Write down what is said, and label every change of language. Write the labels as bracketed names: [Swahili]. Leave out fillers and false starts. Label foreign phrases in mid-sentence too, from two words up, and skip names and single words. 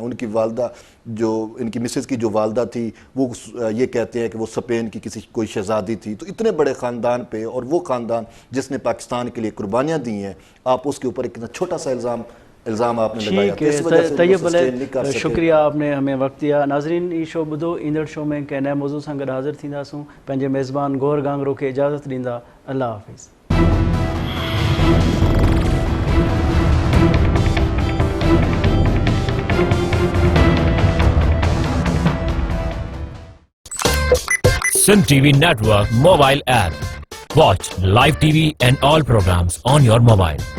[Urdu] ان کی والدہ ان کی مسز کی جو والدہ تھی وہ یہ کہتے ہیں کہ وہ اسپین کی کوئی شہزادی تھی. تو اتنے بڑے خاندان پہ, اور وہ خاندان جس نے پاکستان کے لیے قربانیاں دی ہیں, آپ اس کے اوپر اتنا چھوٹا سا الزام آپ نے لگایا. ٹھیک ہے, طیب علیہ شکریہ آپ نے ہمیں وقت دیا. [Sindhi] ناظرین ای شو ॿुधो, ईंदड़ शो में कंहिं नए मौज़ूअ सां गॾु हाज़िर थींदासूं. पंहिंजे मेज़बान गौहर गांगरो खे इजाज़त ॾींदा. अल्लाह हाफ़िज़. [English] Sindh TV Network mobile app. Watch live TV and all programs on your mobile.